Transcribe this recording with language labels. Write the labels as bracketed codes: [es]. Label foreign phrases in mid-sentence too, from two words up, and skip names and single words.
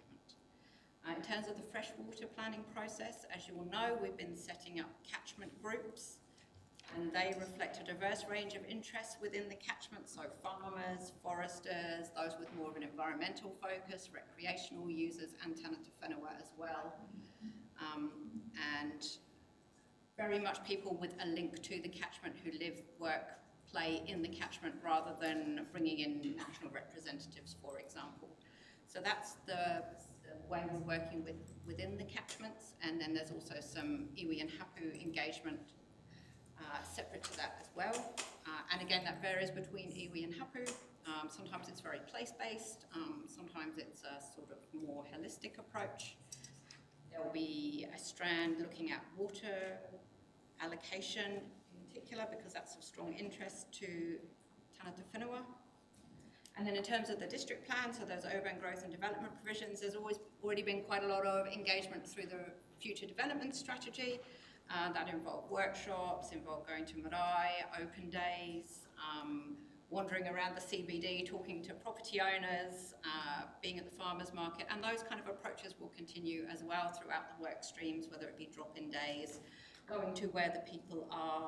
[en] In terms of the freshwater planning process, as you will know, we've been setting up catchment groups, and they reflect a diverse range of interests within the catchment, so farmers, foresters, those with more of an environmental focus, recreational users, and [mi] tāngata whenua [en] as well. And very much people with a link to the catchment who live, work, play in the catchment rather than bringing in national representatives, for example. So that's the way we're working within the catchments, and then there's also some iwi and hapu engagement separate to that as well. And again, that varies between iwi and hapu. Sometimes it's very place-based, sometimes it's a sort of more holistic approach. There'll be a strand looking at water allocation in particular, because that's of strong interest to [mi] tāngata whenua. [en] And then in terms of the district plan, so those urban growth and development provisions, there's already been quite a lot of engagement through the future development strategy. That involved workshops, involved going to marae, open days, wandering around the CBD, talking to property owners, being at the farmers market, and those kind of approaches will continue as well throughout the work streams, whether it be drop-in days, going to where the people are.